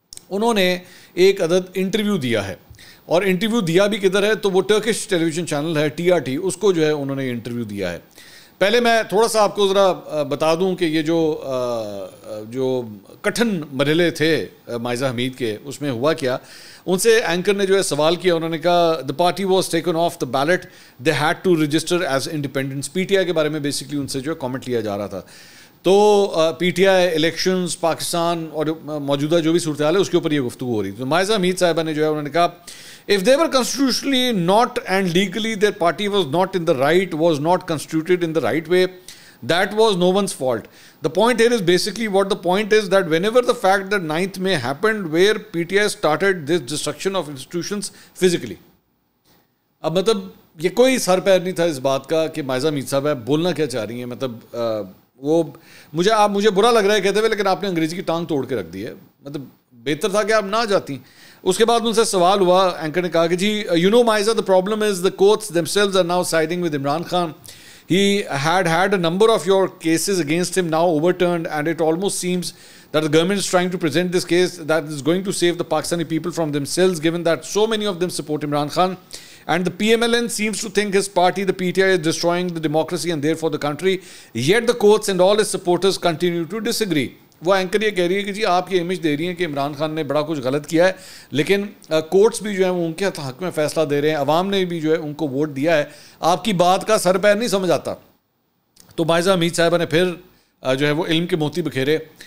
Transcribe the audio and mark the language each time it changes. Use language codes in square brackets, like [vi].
[ur] انہوں نے ایک عدد انٹرویو دیا ہے, اور انٹرویو دیا بھی کدھر ہے, تو وہ ٹرکش ٹیلی ویژن چینل ہے TRT, اس کو جو ہے انہوں نے انٹرویو دیا ہے. پہلے میں تھوڑا سا آپ کو ذرا بتا دوں کہ یہ جو کٹھن مرحلے تھے مائزہ حمید کے, اس میں ہوا کیا. ان سے اینکر نے جو ہے سوال کیا, انہوں نے کہا [en] the party was taken off the ballot, they had to register as independents. [ur] PTI کے بارے میں بیسکلی ان سے جو ہے کامنٹ لیا جا رہا تھا. تو PTI الیکشنز پاکستان اور موجودہ جو بھی صورتحال ہے اس کے اوپر یہ گفتگو ہو رہی تھی. تو مائزہ حمید صاحبہ نے جو ہے انہوں نے کہا [en] if they were constitutionally not and legally their party was not in the right, was not constituted in the right way, that was no one's fault. The point here is basically what the point is that whenever the fact that 9th May happened where PTI started this destruction of institutions physically. [ur] اب مطلب یہ کوئی سر پیر نہیں تھا اس بات کا کہ مائزہ حمید صاحب ہے بولنا کیا چاہ رہی ہیں. مطلب وہ مجھے برا لگ رہا ہے کہتے ہوئے, لیکن آپ نے انگریزی کی ٹانگ توڑ کے رکھ دی ہے. مطلب بہتر تھا کہ آپ نہ جاتی. اس کے بعد ان سے سوال ہوا, اینکر نے کہا کہ جی you know Maiza [en] the problem is the courts themselves are now siding with Imran Khan. He had a number of your cases against him now overturned, and it almost seems that the government is trying to present this case that is going to save the Pakistani people from themselves, given that so many of them support Imran Khan. And the PMLN seems to think his party, the PTI, is destroying the democracy and therefore the country. Yet the courts and all his supporters continue to disagree. [ur] وہ anchor یہ کہہ رہی ہے کہ جی آپ یہ image دے رہی ہیں کہ عمران خان نے بڑا کچھ غلط کیا ہے, لیکن کورٹس بھی جو ہے وہ ان کے حق میں فیصلہ دے رہے ہیں, عوام نے بھی جو ہے ان کو ووٹ دیا ہے, آپ کی بات کا سر پیر نہیں سمجھ آتا. تو مائزہ حمید صاحبہ نے پھر جو ہے وہ علم کے موتی بکھیرے.